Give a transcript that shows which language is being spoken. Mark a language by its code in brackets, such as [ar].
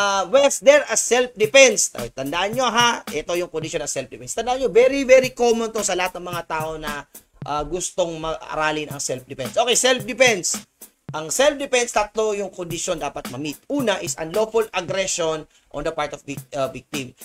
[en] Was there a self-defense? [tl] Tandaan nyo ha, ito yung condition ng self-defense. Tandaan nyo, [en] very, very common [tl] to sa lahat ng mga tao na gustong mag-aralin ang self-defense. [en] Okay, self-defense. [tl] Ang self-defense, tatlo yung condition dapat ma-meet. Una [en] is unlawful aggression on the part of victim.